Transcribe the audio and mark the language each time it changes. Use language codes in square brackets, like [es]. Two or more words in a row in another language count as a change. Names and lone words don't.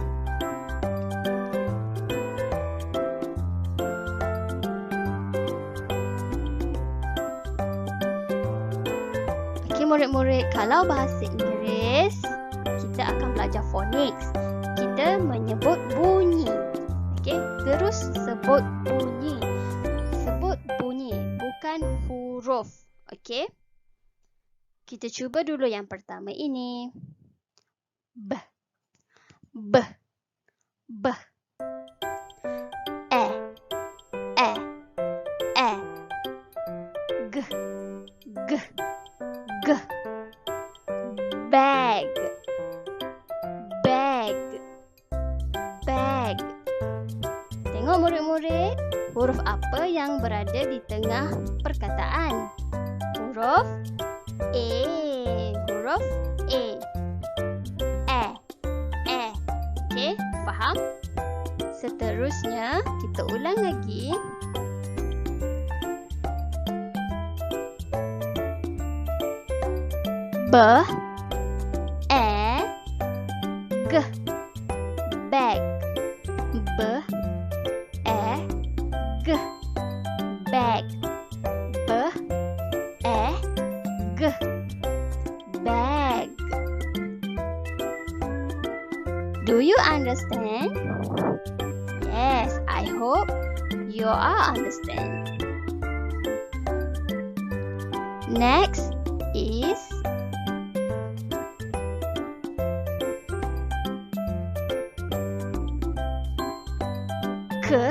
[ms] Okey murid-murid, kalau bahasa Inggeris kita akan belajar phonics. Kita menyebut bunyi. Okey, terus sebut bunyi. Sebut bunyi, bukan huruf. Okey. Kita cuba dulu yang pertama ini. [en] B. B. B. E. E. E. G. G. G. Bag. Bag. Bag. [ms] Tengok murid-murid, huruf apa yang berada di tengah perkataan? Huruf A. Huruf A. Okey, faham? Seterusnya, kita ulang lagi. [en] B. E. G. Bag. B. E. G. Bag. B. E. G. Bag. Do you understand? Yes, I hope you are understand. Next is K.